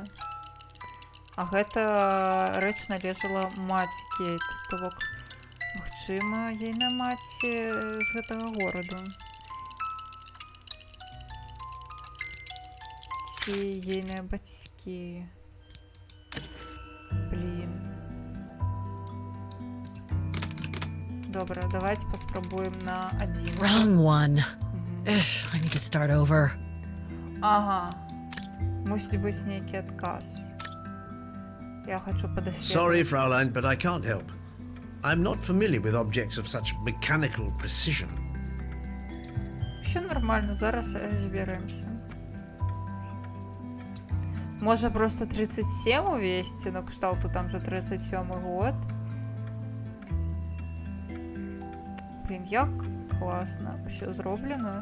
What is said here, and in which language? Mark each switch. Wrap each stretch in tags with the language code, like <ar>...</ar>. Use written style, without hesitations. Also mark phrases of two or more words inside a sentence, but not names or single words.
<be>А гэта рэч належала маці Кейт, то бок, магчыма, ейная маці з гэтага гораду. Ці ейныя бацькі. Блін. Добра, давайте паспрабуем на адзін.</be> <en>Wrong one. I need to start over.</en> <be>Ага. Мусіць быць нейкі адказ.</be> <ru>Я хочу подаследовать.</ru> <en>Sorry, Fraulein, but I can't help. I'm not familiar with objects of such mechanical precision.</en> <uk>Все нормально, зараз розберемося. Може просто 37 увести, но кшталту там же 37 год. Блін, як класно все зроблено.</uk>